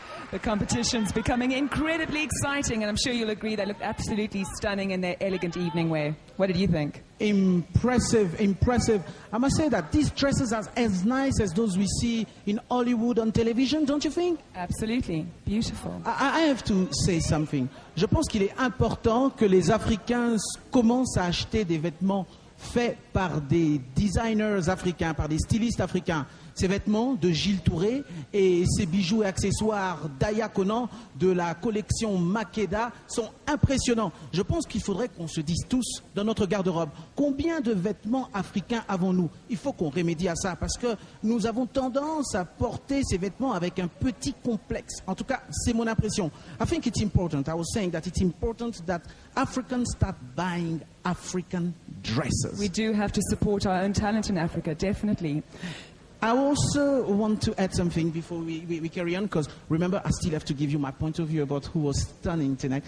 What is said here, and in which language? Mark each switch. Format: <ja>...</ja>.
<en>The competition's becoming incredibly exciting, and I'm sure you'll agree they look absolutely stunning in their elegant evening wear. What did you think? Impressive, impressive. I must say that these dresses are as nice as those we see in Hollywood on television, don't you think? Absolutely. Beautiful. I have to say something.</en> <fr>Je pense qu'il est important que les Africains commencent à acheter des vêtements faits par des designers africains, par des stylistes africains. Ces vêtements de Gilles Touret et ces bijoux et accessoires d'Aya Conan de la collection Makeda sont impressionnants. Je pense qu'il faudrait qu'on se dise tous dans notre garde-robe, combien de vêtements africains avons-nous? Il faut qu'on remédie à ça parce que nous avons tendance à porter ces vêtements avec un petit complexe. En tout cas, c'est mon impression.</fr> <en>I think it's important. I was saying that it's important that Africans start buying African dresses. We do have to support our own talent in Africa, definitely. I also want to add something before we carry on, because remember, I still have to give you my point of view about who was stunning tonight.</en>